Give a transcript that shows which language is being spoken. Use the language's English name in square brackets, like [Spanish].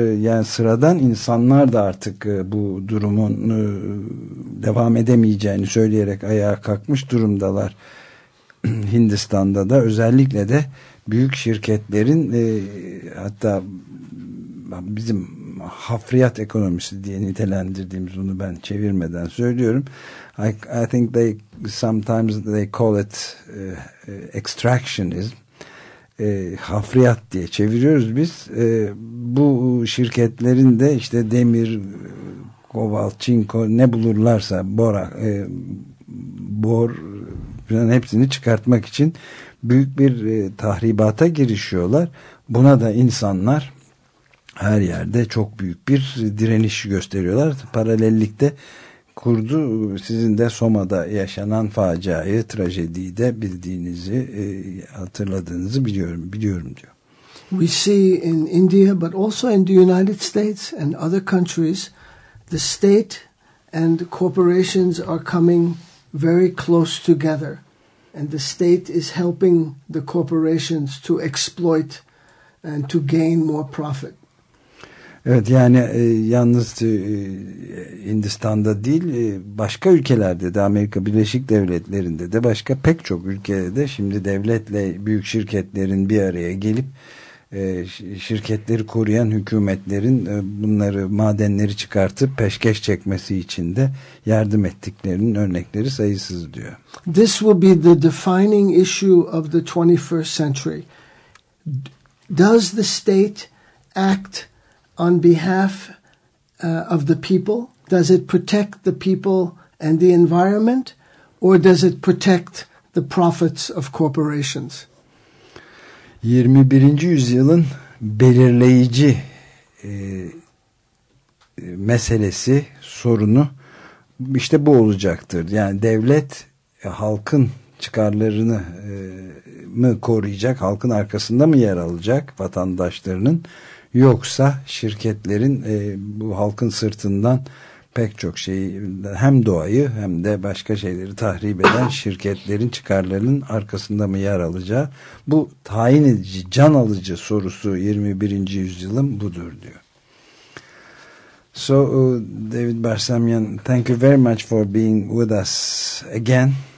[Turkish] Yani sıradan insanlar da artık bu durumun devam edemeyeceğini söyleyerek ayağa kalkmış durumdalar. Hindistan'da da özellikle de büyük şirketlerin hatta bizim hafriyat ekonomisi diye nitelendirdiğimiz onu ben çevirmeden söylüyorum. [English] I think they sometimes they call it extractionism. [Turkish] Hafriyat diye çeviriyoruz biz. Bu şirketlerin de işte demir, kobalt, çinko ne bulurlarsa bor falan hepsini çıkartmak için büyük bir tahribata girişiyorlar. Buna da insanlar her yerde çok büyük bir direniş gösteriyorlar. Paralellikte kurdu sizin de Soma'da yaşanan faciayı, trajediyi de bildiğinizi, hatırladığınızı biliyorum diyor. [English] We see in India but also in the United States and other countries the state and the corporations are coming very close together and the state is helping the corporations to exploit and to gain more profit. [Turkish] Evet yani yalnız Hindistan'da değil başka ülkelerde de Amerika Birleşik Devletleri'nde de başka pek çok ülkede de şimdi devletle büyük şirketlerin bir araya gelip şirketleri koruyan hükümetlerin bunları madenleri çıkartıp peşkeş çekmesi için de yardım ettiklerinin örnekleri sayısız diyor. [English] This will be the defining issue of the 21st century. Does the state act on behalf of the people? Does it protect the people and the environment, or does it protect the profits of corporations? [Turkish] 21. yüzyılın belirleyici meselesi, sorunu işte bu olacaktır. Yani devlet halkın çıkarlarını mı koruyacak, halkın arkasında mı yer alacak vatandaşlarının, yoksa şirketlerin bu halkın sırtından pek çok şeyi, hem doğayı hem de başka şeyleri tahrip eden şirketlerin çıkarlarının arkasında mı yer alacağı, bu tayin edici, can alıcı sorusu 21. yüzyılın budur diyor. [English] So, David Barsamyan, thank you very much for being with us again.